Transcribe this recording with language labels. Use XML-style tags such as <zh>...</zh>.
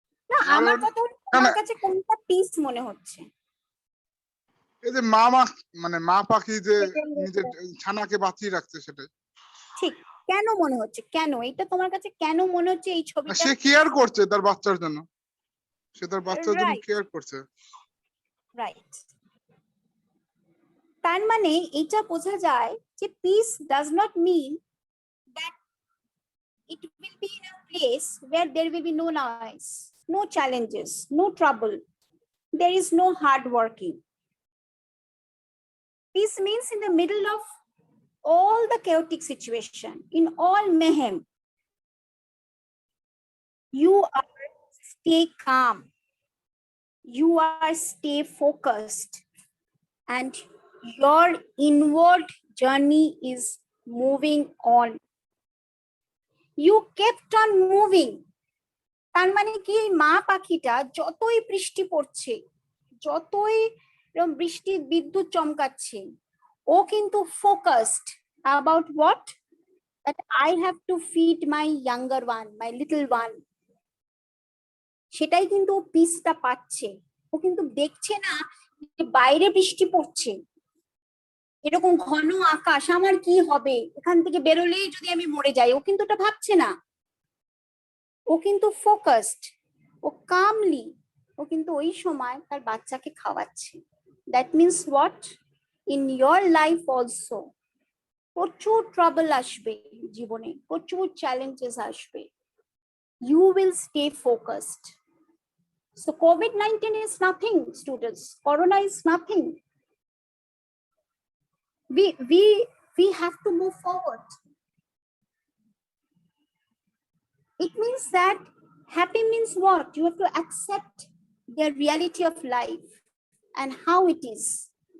<bn>না, আমার কথা হলো তোমার কাছে কোনটা পিস মনে হচ্ছে? এই যে মানে মা পাখি যে নিজের ছানাকে বাঁচিয়ে রাখছে, সেটাই। ঠিক, কেন মনে হচ্ছে, কেন এটা তোমার কাছে কেন মনে হচ্ছে এই ছবিটা? সে কেয়ার করছে তার বাচ্চার জন্য, সে তার বাচ্চার জন্য</bn> <en>Right.</en> <bn>কেয়ার করছে।</bn> <en>right,</en> <bn>তার মানে এটা বোঝা যায় যে</bn> <en>Peace does not mean that it will be in a place where there will be no noise, no challenges, no trouble, there is no hard working. Peace means in the middle of all the chaotic situation, in all mayhem, you are stay calm, you are stay focused, and your inward journey is moving on. You kept on moving.</en> <bn>তার মানে কি, এই মা পাখিটা যতই বৃষ্টি পড়ছে, যতই বৃষ্টির বিদ্যুৎ চমকাচ্ছে, ও কিন্তু</bn> <en>Focused about what, that I have to feed my younger one, my little one.</en> <bn>সেটাই কিন্তু ও পিসটা পাচ্ছে। ও কিন্তু দেখছে না যে বাইরে বৃষ্টি পড়ছে, এরকম ঘন আকাশ, আমার কি হবে, এখান থেকে বেরোলেই যদি আমি মরে যাই, ও কিন্তু এটা ভাবছে না। ও কিন্তু ফোকাসড, ও কামলি, ও কিন্তু ওই সময় তার বাচ্চাকে খাওয়াচ্ছে।</bn> <en>that means what, in your life also</en> <bn>প্রচুর ট্রাবল আসবে জীবনে, প্রচুর চ্যালেঞ্জেস আসবে,</bn> <en>You will stay focused. So COVID-19 is nothing, students. Corona is nothing. We have to move forward. It means that happy means what? You have to accept the reality of life and how it is.</en>